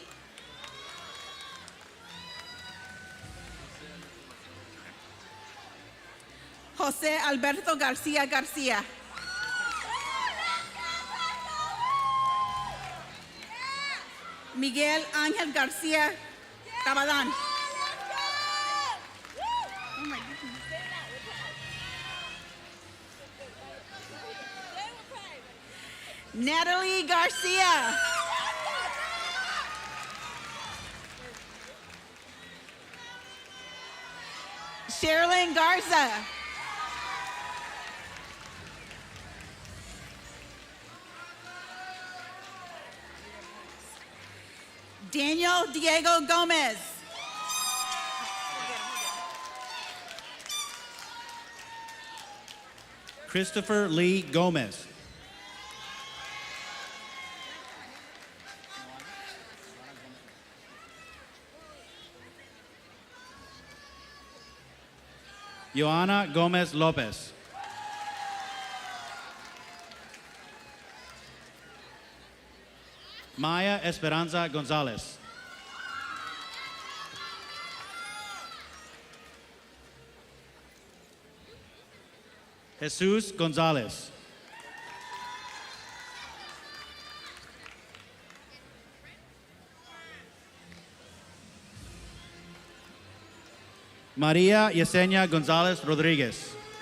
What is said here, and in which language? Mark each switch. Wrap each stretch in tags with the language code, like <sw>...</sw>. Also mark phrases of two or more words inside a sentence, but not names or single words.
<en>José Alberto Garcia Garcia. Miguel Ángel Garcia Tabadán. Oh my goodness. Natalie Garcia. Sherilyn Garza. Daniel Diego Gomez. Christopher Lee Gomez. Joana Gomez Lopez. Maya Esperanza Gonzalez. Jesus Gonzalez. Maria Yesenia Gonzalez Rodriguez.</en>